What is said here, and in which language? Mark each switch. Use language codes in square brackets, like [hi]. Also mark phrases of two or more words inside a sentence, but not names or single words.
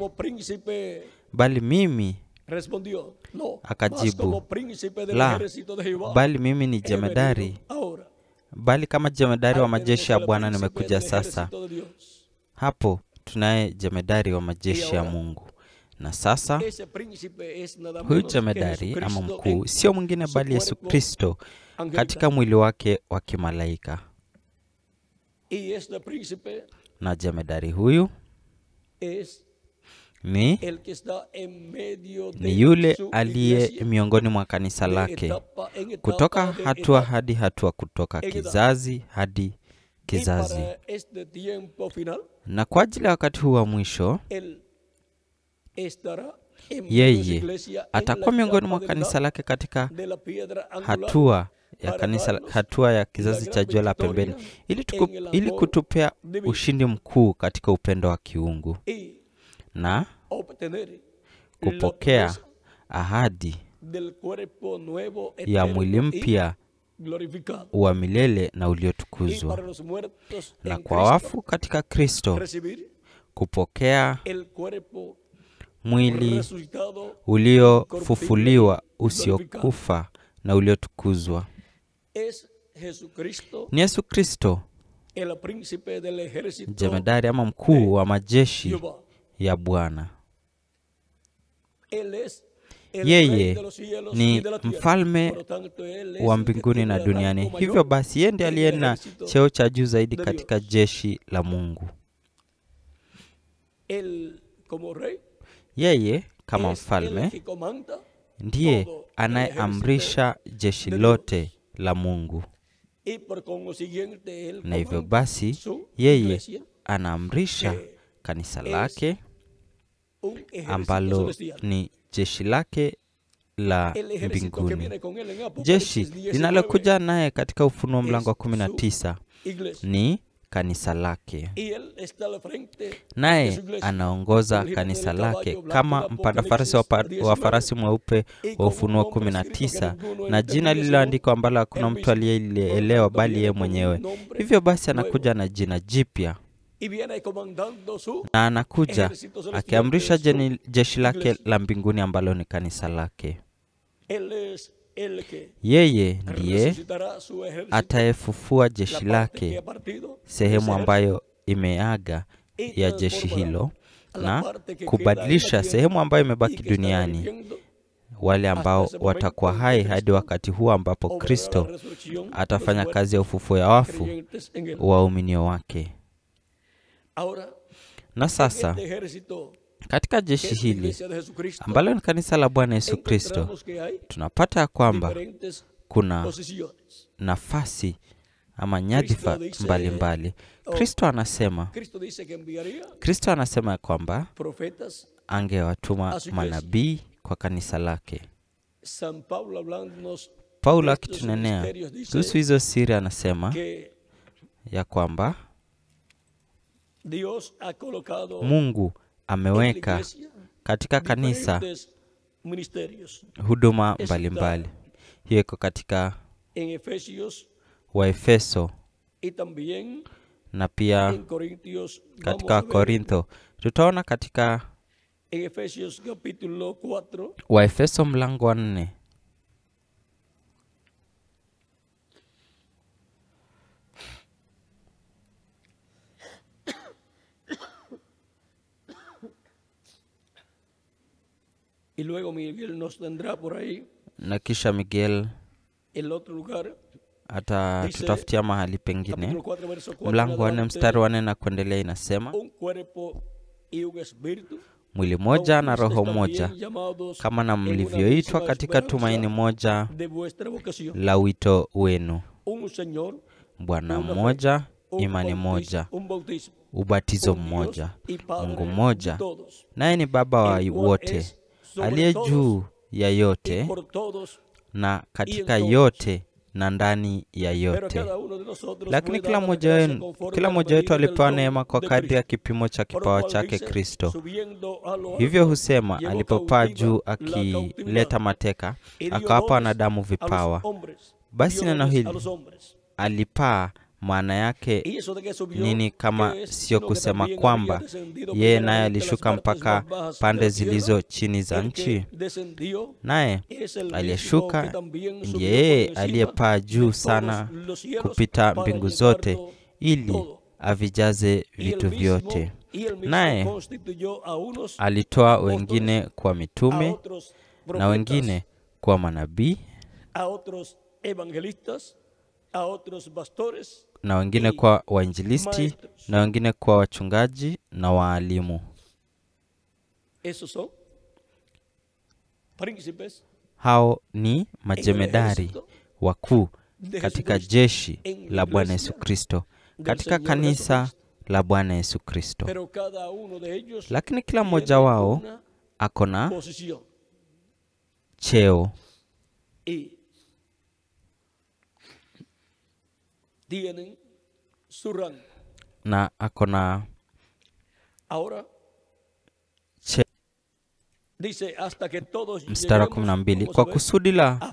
[sw] Bali mimi, akajibu, la, bali mimi ni jemedari, bali kama jemedari wa majeshi ya Bwana nimekuja sasa. Hapo tunaye jemedari wa majeshi ya Mungu. Na sasa huyu jemedari ama mkuu sio mwingine bali Yesu Kristo katika mwili wake wa kimalaika. [es] Y este príncipe [sw] na jemedari huyu [es] es [sw] ni [es] el que está en medio de [sw] ni yule [es] su [sw] aliye [es] iglesia, [sw] miongoni mwa kanisa [es] de [sw] lake, [es] etapa en etapa, [sw] kutoka [es] de [sw] hatua [es] etapa. [sw] hadi hatua, kutoka kizazi hadi [es] Y [sw] kizazi. [es] para este tiempo final, [sw] Na kwa ajili ya wakati huu wa mwisho, [es] él estará en medio de su [sw] yeye [es] iglesia, en [sw] atakuwa [es] la [sw] miongoni [es] etapa [sw] mwa [es] del [sw] kanisa [es] lado [sw] lake katika [es] de la piedra angular, [sw] hatua ya [es] para [sw] kanisa, [es] darnos [sw] hatua ya [es] la [sw] kizazi [es] gran [sw] cha jua la pembeni, [es] victoria en el [sw] ili [es] amor [sw] kutupea [es] divino. [sw] ushindi mkuu katika upendo wa kiungu [es] Y [sw] na [es] obtener [sw] kupokea [es] la promesa [sw] ahadi [es] del cuerpo nuevo, [sw] ya [es] eterno [sw] mwili [es] y [sw] mpya [es] glorificado. [sw] wa milele na [es] Y [sw] uliotukuzwa, [es] para los muertos [sw] na [es] en [sw] kwa [es] Cristo, [sw] wafu katika Kristo [es] recibir [sw] kupokea [es] el cuerpo [sw] mwili [es] resucitado, [sw] uliofufuliwa, [es] incorruptible, [sw] usiokufa na uliotukuzwa. [es] es Jesucristo, [sw] Ni Yesu Kristo, [es] el príncipe del ejército [sw] jemedari ama mkuu wa majeshi [es] Jehová. [sw] ya Bwana. [es] Él es el [sw] Yeye [es] rey de los cielos [sw] ni [es] y de la tierra. [sw] mfalme [es] Por lo tanto, él es [sw] wa [es] el que [sw] mbinguni [es] tiene [sw] na [es] el [sw] duniani. [es] rango [sw] Hivyo [es] mayor [sw] basi yeye ndiye [es] en [sw] aliye [es] el [sw] na [es] ejército [sw] cheo cha juu zaidi [es] de [sw] katika [es] Dios. [sw] jeshi la Mungu. [es] Él, como rey, [sw] Yeye kama [es] es el [sw] mfalme [es] que comanda [sw] ndiye [es] todo el [sw] anayeamrisha jeshi lote la Mungu, [es] y por consiguiente él [sw] na hivyo [es] comanda [sw] basi [es] su [sw] yeye [es] iglesia, [sw] anaamrisha [es] que [sw] kanisa [es] es [sw] lake [es] un ejército [sw] ambalo [es] celestial. [sw] ni jeshi lake la [es] El ejército que [sw] mbinguni, [es] viene con él en [sw] jeshi [es] Apocalipsis 19 [sw] linalokuja naye katika Ufunuo mlango wa [es] es su [sw] 19 [es] iglesia. [sw] ni kanisa lake, [es] Y él está al frente de su [sw] naye [es] iglesia. [sw] anaongoza [es] El jinete [sw] kanisa [es] del caballo [sw] lake [es] blanco [sw] kama [es] de [sw] mpanda farasi wa [es] Apocalipsis [sw] farasi mweupe [es] Y [sw] wa [es] con [sw] Ufunuo [es] un nombre escrito que [sw] 19, [es] ninguno [sw] na jina [es] entendía [sw] lililoandikwa [es] sino [sw] ambalo hakuna [es] él [sw] mtu [es] mismo. [sw] aliyelielewa [es] Por tanto, [sw] bali [es] viene [sw] yeye [es] con un [sw] mwenyewe. [es] nombre [sw] Hivyo basi [es] nuevo. [sw] anakuja na jina jipya, [es] Y viene comandando su [sw] na anakuja [es] ejército celestial, [sw] akiamrisha [es] que es su [sw] jeshi lake [es] iglesia. [sw] la mbinguni ambalo ni kanisa lake. [es] Él es el que [sw] Yeye ndiye [es] resucitará su ejército, [sw] atayefufua [es] la [sw] jeshi [es] parte que [sw] lake, [es] ha partido, [sw] sehemu [es] ese [sw] ambayo imeaga [es] y [sw] ya jeshi [es] transformará [sw] hilo, [es] a la [sw] na [es] parte que [sw] kubadilisha [es] queda en la [sw] sehemu [es] tierra [sw] ambayo [es] y [sw] imebaki [es] que está [sw] duniani, [es] viviendo, [sw] wale ambao [es] hasta ese momento [sw] watakuwa [es] en que [sw] hai [es] Cristo [sw] hadi wakati huu ambapo [es] obrará la [sw] Kristo [es] resurrección de los [sw] atafanya [es] muertos [sw] kazi ya ufufuo ya wafu [es] creyentes en él. [sw] waaminio wake. [es] Ahora, [sw] Na [es] en [sw] sasa [es] este ejército [sw] katika [es] que [sw] jeshi [es] es la [sw] hili [es] iglesia de Jesucristo, [sw] ambalo ni kanisa la Bwana Yesu Kristo, [es] encontramos que hay [sw] tunapata ya kwamba [es] diferentes [sw] kuna [es] posiciones. [sw] nafasi ama nyadhifa [es] Cristo dice- [sw] mbalimbali. Kristo anasema Cristo anasema ya kwamba [es] profetas, [sw] angewatuma [es] a su iglesia. [sw] manabii kwa kanisa lake. [es] San Pablo hablándonos [sw] Paulo [es] de estos [sw] akitunenea [es] misterios dice [sw] kuhusu hizo siri anasema [es] que [sw] ya kwamba [es] Dios ha colocado [sw] Mungu [es] en la [sw] ameweka [es] iglesia [sw] katika kanisa [es] diferentes ministerios. [sw] huduma [es] Está [sw] mbalimbali. Hiyo iko katika [es] En Efesios [sw] Waefeso [es] y también [sw] na pia [es] en Corintios. Vamos [sw] katika [es] a ver [sw] Korintho. Tutaona katika [es] en Efesios capítulo 4, [sw] Waefeso mlango wa 4 [es] y luego Miguel nos tendrá por ahí [sw] na kisha Miguel [es] el otro lugar. [sw] atatutafutia mahali pengine. [es] Capítulo 4, verso 4 [sw] Mlango wa 4 [es] en [sw] mstari wa 4 na kuendelea inasema, [es] un cuerpo y un espíritu, [sw] mwili moja na roho [es] ustedes [sw] moja, [es] también llamados [sw] kama na [es] en una [sw] mlivyoitwa [es] misma [sw] katika [es] esperanza [sw] tumaini moja [es] de vuestra vocación. [sw] la wito wenu, [es] Un Señor, [sw] Bwana [es] una fe, [sw] mmoja, [es] un [sw] imani [es] bautismo, [sw] moja, [es] un bautismo, [sw] ubatizo [es] un Dios [sw] mmoja, [es] y Padre [sw] Mungu [es] de [sw] mmoja, [es] todos, [sw] naye ni Baba wa [es] el cual [sw] wote, [es] es sobre [sw] aliye [es] todos [sw] juu ya [es] y [sw] yote [es] por todos, [sw] na katika [es] todos. [sw] yote na ndani ya [es] pero [sw] yote. [es] cada uno de nosotros [sw] Lakini [es] fue [sw] kila [es] dada la [sw] mmoja [es] gracia [sw] wenu, [es] conforme [sw] kila [es] al [sw] mmoja wetu [es] medida del [sw] alipewa [es] don [sw] neema kwa [es] de [sw] kadri ya [es] Cristo. [sw] kipimo cha [es] Por lo [sw] kipawa [es] cual [sw] chake [es] dice, [sw] Kristo. [es] subiendo a lo [sw] Hivyo [es] alto, [sw] husema [es] llevó [sw] alipopaa [es] cautiva [sw] juu [es] la [sw] akileta [es] cautividad [sw] mateka, [es] y dio [sw] akawapa [es] dones [sw] wanadamu [es] a los [sw] vipawa. [es] hombres, [sw] Basi [es] dio [sw] neno [es] dones a [sw] hili [es] los hombres. [sw] alipaa, maana yake [es] Y eso de que subió, [sw] nini kama [es] que es, [sw] sio [es] sino que [sw] kusema [es] también [sw] kwamba [es] había descendido [sw] yeye naye [es] primeramente a las [sw] alishuka [es] partes [sw] mpaka [es] más bajas de [sw] pande [es] la tierra. [sw] zilizo chini za [es] El [sw] nchi? [es] que descendió [sw] Naye [es] es el mismo que [sw] aliyeshuka [es] también subió [sw] ndiye yeye [es] por encima [sw] aliyepaa [es] de [sw] juu [es] todos [sw] sana [es] los cielos [sw] kupita [es] para [sw] mbingu [es] llenar [sw] zote, ili [es] todo. [sw] avijaze [es] Y el [sw] vitu [es] mismo- [sw] vyote. [es] y el mismo [sw] Naye [es] constituyó a unos [sw] alitoa [es] apóstoles, [sw] wengine kwa [es] a [sw] mitume [es] otros [sw] na [es] profetas, [sw] wengine kwa manabii, [es] a otros evangelistas, a otros pastores, [sw] na wengine kwa wainjilisti, na wengine kwa wachungaji na waalimu. [es] Esos son príncipes [sw] Hao ni majemedari wakuu katika jeshi la Bwana Yesu Kristo, katika kanisa la Bwana Yesu Kristo. Lakini kila mmoja wao akona cheo na akona mstari 12, kwa kusudi la